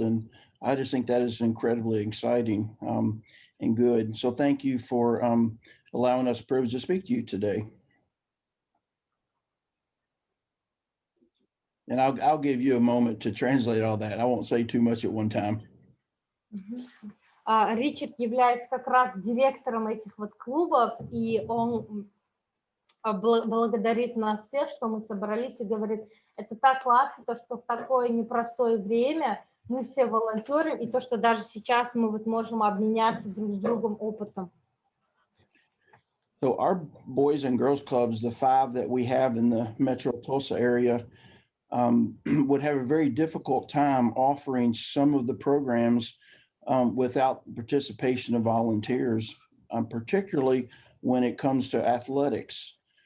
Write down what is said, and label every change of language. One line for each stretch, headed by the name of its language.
English: And I just think that is incredibly exciting and good. So thank you for allowing us the privilege to speak to you today. And I'll give you a moment to translate all that. I won't say too much at one time.
Russian: Ричард является как раз директором этих вот клубов, и он благодарит нас всех, что мы собрались, и говорит, это так классно, то, что в такое непростое время мы все волонтеры, и то, что даже сейчас мы вот можем обменяться друг с другом опытом.
English: So our Boys and Girls Clubs, the 5 that we have in the Metro Tulsa area, would have a very difficult time offering some of the programs without the participation of volunteers, particularly when it comes to athletics.